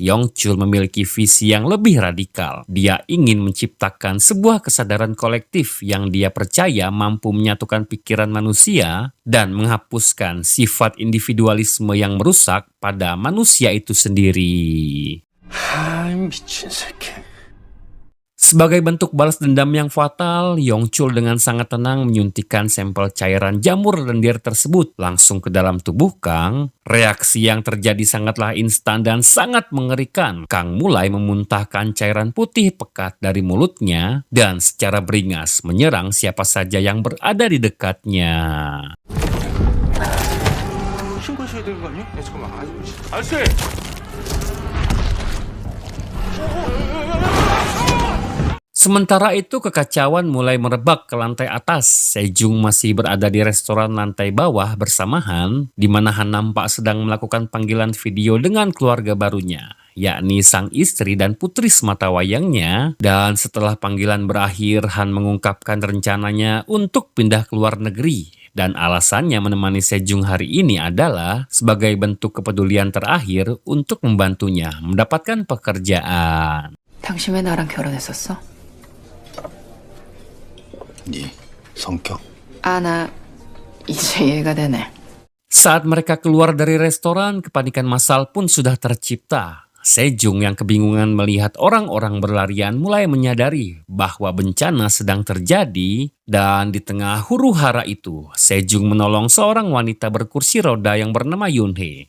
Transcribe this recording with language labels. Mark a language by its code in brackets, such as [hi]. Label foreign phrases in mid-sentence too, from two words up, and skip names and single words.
[id] Yong Chul memiliki visi yang lebih radikal. Dia ingin menciptakan sebuah kesadaran kolektif yang dia percaya mampu menyatukan pikiran manusia dan menghapuskan sifat individualisme yang merusak pada manusia itu sendiri. [ko] 미친 새끼. [id] Sebagai bentuk balas dendam yang fatal, Yong Chul dengan sangat tenang menyuntikkan sampel cairan jamur lendir tersebut langsung ke dalam tubuh Kang. Reaksi yang terjadi sangatlah instan dan sangat mengerikan. Kang mulai memuntahkan cairan putih pekat dari mulutnya dan secara beringas menyerang siapa saja yang berada di dekatnya. [ko] 신고하셔야 되는 거 아니야? 잠깐만. 아저씨. [id] Sementara itu kekacauan mulai merebak ke lantai atas. Sejung masih berada di restoran lantai bawah bersama Han, di mana Han nampak sedang melakukan panggilan video dengan keluarga barunya, yakni sang istri dan putri sematawayangnya. Dan setelah panggilan berakhir, Han mengungkapkan rencananya untuk pindah ke luar negeri. Dan alasannya menemani Sejung hari ini adalah sebagai bentuk kepedulian terakhir untuk membantunya mendapatkan pekerjaan. [ko] 당신 왜 나랑 결혼했었어? 네 성격. 나 이제 이해가 되네. [id] Saat mereka keluar dari restoran, kepanikan massal pun sudah tercipta. Sejong yang kebingungan melihat orang-orang berlarian mulai menyadari bahwa bencana sedang terjadi, dan di tengah huru-hara itu, Sejong menolong seorang wanita berkursi roda yang bernama Yunhee.